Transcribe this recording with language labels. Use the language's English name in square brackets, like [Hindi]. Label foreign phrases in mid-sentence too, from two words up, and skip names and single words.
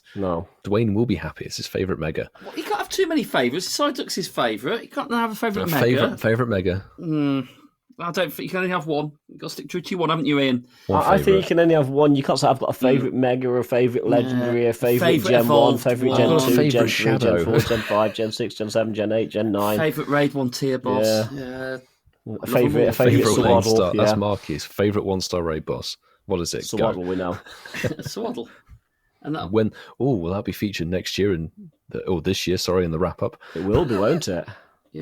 [English] No. Dwayne will be happy. It's his favourite Mega. Well, you can't have too many favourites. Psyduck's his favourite. You can't have a favourite Mega. Favourite Mega. I don't think you can only have one. You've got to stick true to one, haven't you, Ian? I think you can only have one. You can't say I've got a favourite Mega or a favourite Legendary, a favourite Gen 1, favourite Gen 2, Gen 3, Shadow. Gen 4, Gen 5, Gen 6, Gen 7, Gen 8, Gen 9. Favourite Raid 1 tier boss. Yeah. A favourite Swaddle. That's Marky's favourite 1-star raid boss. What is it? Swaddle, we know. Swaddle. And that... will that be featured next year this year? Sorry, in the wrap up. It will be, won't it? Yeah,